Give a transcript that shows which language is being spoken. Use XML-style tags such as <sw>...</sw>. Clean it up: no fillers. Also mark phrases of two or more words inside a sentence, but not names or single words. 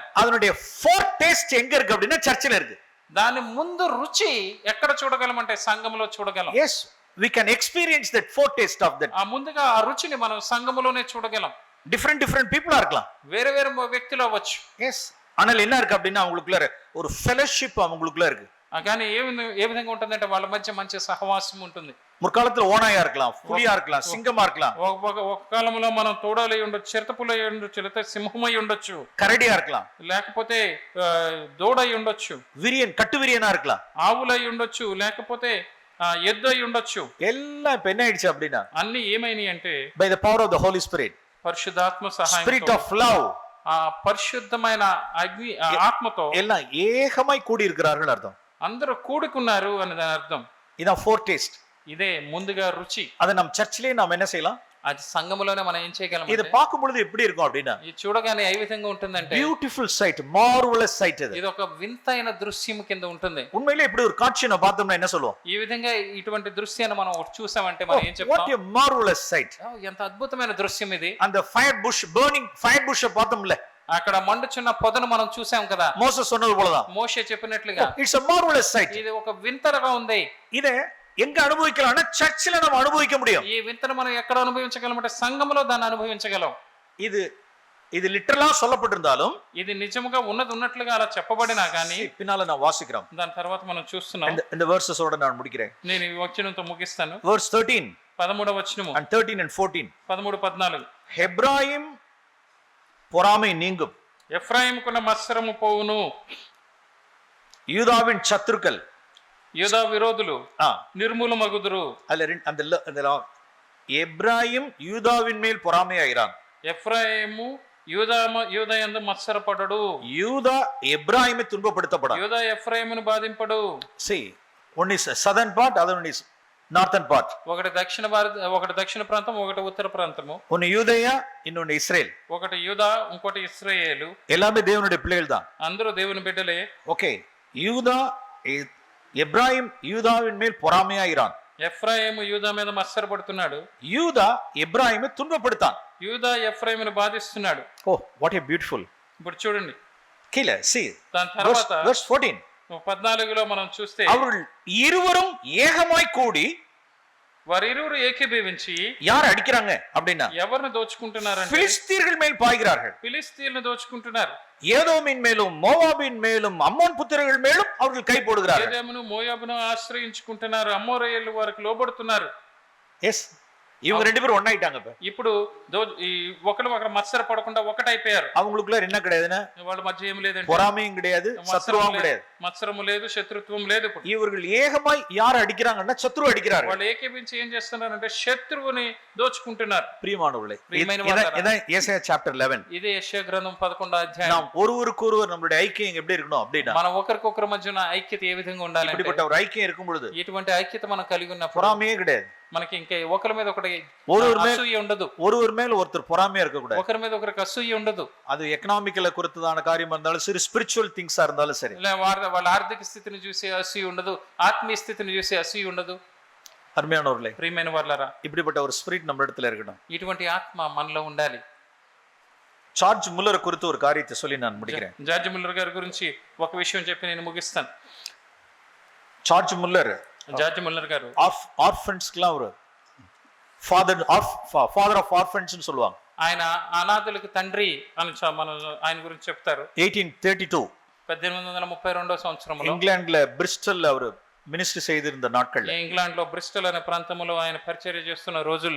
<ta>அதனுடைய</ta> <en>fourth taste</en> <ta>எங்க இருக்கு அப்படின்னா சர்ச்சில் இருக்கு.</ta> <te>దాని ముందు రుచి ఎక్కడ చూడగలం అంటే సంఘములో చూడగలం.</te> <en>Yes, we can experience that fourth taste of that.</en> <te>ఆ ముందుగా ఆ రుచిని మనం సంఘములోనే చూడగలం.</te> <en>different people</en> <ta>இருக்கலாம்.</ta> <te>వేరే వేరే వ్యక్తులు అవ్వచ్చు.</te> <en>Yes,</en> <ta>ஆனால் என்ன இருக்கு அப்படின்னா அவங்களுக்குள்ள ஒரு fellowship அவங்களுக்குள்ள இருக்கு.</ta> <te>కానీ ఏ విధంగా ఉంటుందంటే వాళ్ళ మధ్య మంచి సహవాసం ఉంటుంది.</te> <ta>முற்காலத்துல ஓனாயா இருக்கலாம், புலியா இருக்கலாம், சிங்கமா இருக்கலாம்.</ta> <te>ఒక కాలంలో మనం తోడలై ఉండొచ్చు, చిరుతపులై ఉండొచ్చు, లేకపోతే సింహమై ఉండొచ్చు,</te> <ta>கரடியா இருக்கலாம்,</ta> <te>లేకపోతే దూడై ఉండొచ్చు,</te> <ta>விரியன் கட்டுவிரியனா இருக்கலாம்,</ta> <te>ఆవులై ఉండొచ్చు, లేకపోతే ఎద్దు అయి ఉండొచ్చు.</te> <ta>எல்லாம் இப்ப என்ன ஆயிடுச்சு அப்படின்னா,</ta> <te>అన్ని ఏమైనాయి అంటే</te> <en>by the power of the Holy Spirit,</en> <te>పరిశుద్ధాత్మ సహాయం,</te> <en>spirit of love,</en> <te>ఆ పరిశుద్ధమైన అగ్ని ఆత్మతో</te> <ta>எல்லாம் ஏகமாய் கூடி இருக்கிறார்கள் அர்த்தம்.</ta> <te>అందరూ కూడుకున్నారు అని దాని అర్థం.</te> <ta>இதான் fourth taste.</ta> <te>ఇదే ముందుగా రుచి.</te> <ta>அதை நம்ம சர்ச்சிலே நாம் என்ன செய்யலாம்,</ta> <te>అది సంఘములోనే మనం ఏం చేయగలం.</te> <ta>இத பார்க்கும் பொழுது எப்படி இருக்கும் அப்படின்னா,</ta> <te>ఇది చూడగానే ఏ విధంగా ఉంటుందంటే</te> <en>beautiful sight, marvelous sight.</en> <te>ఇది ఒక వింతైన దృశ్యం కింద ఉంటుంది.</te> <ta>உண்மையிலே இப்படி ஒரு காட்சியை நான் பார்த்தோம்னா என்ன சொல்லுவோம்,</ta> <te>ఈ విధంగా ఇటువంటి దృశ్యాన్ని మనం చూసామంటే మనం ఏం చెప్తాం,</te> <en>what a marvelous sight.</en> <te>ఎంత అద్భుతమైన దృశ్యం ఇది.</te> <ta>அந்த</ta> <en>fire bush, burning fire bush</en> <ta>பார்த்தோம்ல,</ta> <te>అక్కడ మండుచున్న పొదను మనం చూసాం కదా,</te> <ta>மோசஸ் சொன்னது போலதான்,</ta> <te>మోషే చెప్పినట్లుగా</te> <en>ఇట్స్ a marvelous sight.</en> <te>ఇది ఒక వింతగా ఉంది.</te> <ta>இதை எங்க அனுபவிக்கலாம்னா சர்ச்சில நம்ம அனுபவிக்க முடியும்.</ta> <te>ఈ వింతను మనం ఎక్కడ అనుభవించగలం అంటే సంఘములో దాన్ని అనుభవించగలం.</te> <ta>இது இது லிட்டரலா சொல்லப்பட்டிருந்தாலும்</ta> <te>ఇది నిజముగా ఉన్నది ఉన్నట్లుగా అలా చెప్పబడినా కానీ</te> <ta>பின்னால நான் வாசிக்கிறோம்.</ta> <te>దాని తర్వాత మనం చూస్తున్నాం.</te> <ta>இந்த verses-ஓட நான் முடிக்கிறேன்.</ta> <te>నేను ఈ వచనంతో ముగిస్తాను.</te> <en>Verse 13</en> <te>13వ వచనము</te> <en>and 13 and 14.</en> <te>13 14</te> <ta>எப்ராயிம் பொறாமை நீங்கும்,</ta> <te>ఎఫ్రాయిముకున్న మత్సరము పోవును,</te> <ta>யூதாவின் சத்துருக்கள்</ta> <te>యూదా విరోధులు నిర్మూలమగుదురు.</te> <ta>அந்த எப்ராயிம் யூதாவின் மேல் பொறாமையாகிறான்.</ta> <te>ఎఫ్రాయిము యూదా యందు మత్సరపడడు.</te> <ta>யூதா எப்ராயிமை துன்பப்படுத்தப்படான்.</ta> <te>యూదా ఎఫ్రాయిమును బాధింపడు.</te> <en>See, one is southern part, other one is northern part.</en> <te>ఒకటి దక్షిణ ప్రాంతం, ఒకటి ఉత్తర ప్రాంతము.</te> <ta>ஒன்னு யூதேயா, இன்னொன்னு இஸ்ரேல்.</ta> <te>ఒకటి యూదా, ఇంకోటి ఇశ్రాయేలు.</te> <ta>எல்லாமே தேவனுடைய பிள்ளைகள் தான்.</ta> <te>అందరూ దేవుని బిడ్డలే.</te> <ta>ஓகே, யூதா எப்ராயிம் யூதாவின் மேல் பொறாமையாகிறான்.</ta> <te>ఎఫ్రాయిము యూదా మీద మత్సరపడుతున్నాడు.</te> <ta>யூதா எப்ராயிமை துன்பப்படுத்தான்.</ta> <te>యూదా ఎఫ్రాయిమును బాధిస్తున్నాడు.</te> <en>Oh what a beautiful.</en> <te>ఇప్పుడు చూడండి</te> <ta>கீழே see</ta> <te>దాని తర్వాత</te> <en>verse 14</en> <te>14లో మనం చూస్తే</te> <ta>அவர்கள் இருவரும் ஏகமாய் கூடி</ta> <te>వారిరువురు ఏకీభవించి</te> <ta>யார் அடிக்கிறாங்க அப்படினா</ta> <te>ఎవరిని దోచుకుంటున్నారంటే</te> <ta>பிலிஸ்தீர்கள் மேல் பாய்கிறார்கள்.</ta> <te>ఫిలిష్తీయులను దోచుకుంటున్నారు.</te> <ta>ஏதோமின் மேலும் மோவாபின் மேலும் அம்மோன் புத்திரர்கள் மேலும் அவர்கள் கை போடுகிறார்கள்.</ta> <te>ఏదోమును మోయాబును ఆశ్రయించుకుంటున్నారు. అమోరయేలు వారికి లోబడుతున్నారు.</te> <ta>எஸ், இவங்க ரெண்டு பேரும் ஒண்ணாயிட்டாங்க.</ta> <te>ఇప్పుడు ఒకరు మత్సర పడకుండా ఒకటైపోయారు.</te> <ta>அவங்களுக்குள்ள என்ன கிடையாதுன்னா</ta> <te>వాళ్ళ మధ్య ఏం లేదండి,</te> <ta>பொறாமையும் கிடையாது, சத்ருவும் கிடையாது.</ta> <te>మత్సరము లేదు, శత్రుత్వం లేదు.</te> <ta>இவர்கள் ஏகமாய் யார் அடிக்கிறாங்கன்னா சத்ரு அடிக்கிறார்கள்.</ta> <te>వాళ్ళు ఏకీభించి ఏం చేస్తున్నారంటే శత్రువుని దోచుకుంటున్నారు.</te> <ta>பிரியமானவர்களே, இதான் ஏசாயா சாப்டர் 11.</ta> <te>ఇదే యెషయా గ్రంథం 11వ అధ్యాయం.</te> <ta>நாம் ஒருவருக்கொருவர் நம்மளுடைய ஐக்கியம் எப்படி இருக்கணும் அப்படினா</ta> <te>మనం ఒకరికొకరి మధ్యన ఐక్యత ఏ విధంగా ఉండాలి?</te> <ta>இப்படிப்பட்ட ஒரு ஐக்கியம் இருக்கும் பொழுது</ta> <te>ఇటువంటి ఐక్యత మనం కలిగి ఉన్నప్పుడు</te> <ta>பொறாமையே கிடையாது.</ta> <te>మనకి ఇంకా ఒకరి మీద ఒకటి అసూయ ఉండదు.</te> <ta>ஒருவர் மேல் ஒருத்தர் பொறாமையா இருக்க கூடாது.</ta> <te>ఒకరి మీద ఒకరికి అసూయ ఉండదు.</te> <ta>அது எக்கனாமிக்கல குறித்ததான காரியமா இருந்தாலும் சரி,</ta> <en>spiritual things</en> <ta>இருந்தாலும் சரி.</ta> <te>వాళ్ళ ఆర్థిక స్థితిని చూసి అసూయ ఉండదు, ఆత్మీయ స్థితిని చూసి అసూయ ఉండదు.</te> <ta>அருமையானவர்களே,</ta> <te>ప్రియమైన వాళ్ళారా,</te> <ta>இப்படிப்பட்ட ஒரு ஸ்பிரிட் நம்ம இடத்துல இருக்கணும்.</ta> <te>ఇటువంటి ఆత్మ మనలో ఉండాలి.</te> <ta>జార్జ్ ముల్లర్ குறித்து ஒரு காரியத்தை சொல்லி நான் முடிக்கிறேன்.</ta> <te>జార్జ్ ముల్లర్ గారి గురించి ఒక విషయం చెప్పి నేను ముగిస్తాను. జార్జ్ ముల్లర్ గారు</te> <ta>ஆர்ஃபன்ஸ்க்குலாம் ஒரு</ta> <en>father of orphans</en> <ta>னு சொல்லுவாங்க.</ta> <te>ఆయన అనాథలకు తండ్రి అని మనం ఆయన గురించి చెప్తారు. 1832 1832వ సంవత్సరంలో</te> <ta>ఇంగ్లాండ్ல బ్రిస్టల్ அவர் మినిస్ట్రీ செய்திருந்த நாட்கள்ல,</ta> <te>ఇంగ్లాండ్ లో బ్రిస్టల్ అనే ప్రాంతంలో ఆయన పరిచర్య చేస్తున్న రోజుల్లో,</te>